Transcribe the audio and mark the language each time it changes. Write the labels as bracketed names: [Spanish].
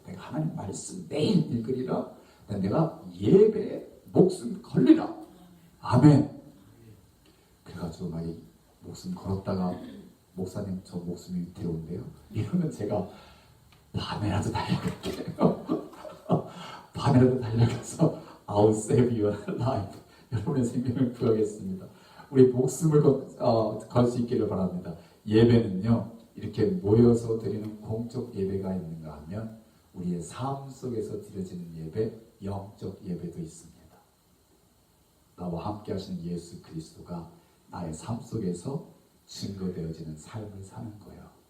[Korean] 내가 하나님 말씀 매일 읽으리라. 내가 예배에 목숨 걸리라. 아멘. 그래가지고 막 목숨 걸었다가 목사님 저 목숨이 위태로운데요. 이러면 제가 밤에라도 달려갈게요. 밤에라도 달려가서 [English] I'll save your life. [Korean] 여러분의 생명을 구하겠습니다. 우리 목숨을 걸 수 있기를 바랍니다. 예배는요, 이렇게 모여서 드리는 공적 예배가 있는가 하면 우리의 삶 속에서 드려지는 예배, 영적 예배도 있습니다. 나와 함께 하시는 예수 그리스도가 나의 삶 속에서 증거되어지는 삶을 사는 거예요.